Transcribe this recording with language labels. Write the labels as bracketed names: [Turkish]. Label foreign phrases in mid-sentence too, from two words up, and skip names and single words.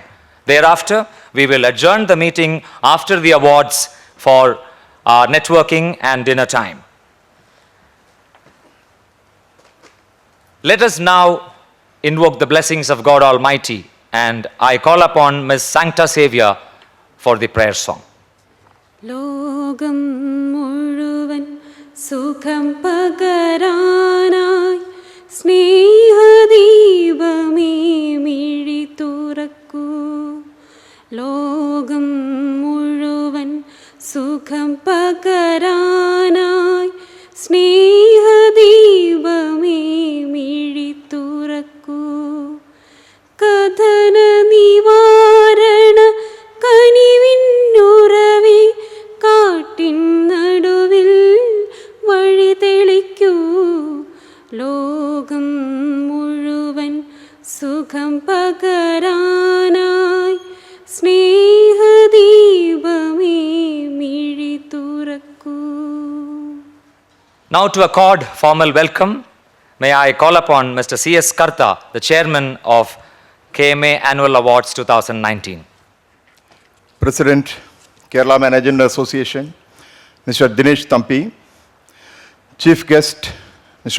[English] Thereafter, we will adjourn the meeting after the awards for our networking and dinner time. Let us now invoke the blessings of God Almighty, and I call upon Ms. Sancta Saviour for the prayer song. [Malayalam] ലോകം മുഴുവൻ സുഖം പകരാനായി സ്നേഹ ദീപമേ മിഴി തുറക്കൂ. ലോകം മുഴുവൻ സുഖം പകരാനായി സ്നേഹ ദീപമേ മിഴി തുറക്കൂ. കദന നിവാരണ കനിവിന്നുറവീ കാട്ടിൻ നടുവിൽ വഴി തെളിക്കൂ. ലോകം മുഴുവൻ സുഖം പകരാനായി സ്നേഹദീപമേ മിഴി തുറക്കൂ. [English] Now to accord formal welcome, may I call upon Mr. C.S. Karta, the Chairman of KMA Annual Awards 2019. President, Kerala Management Association, Mr. Dinesh Thampi, Chief Guest, Mr.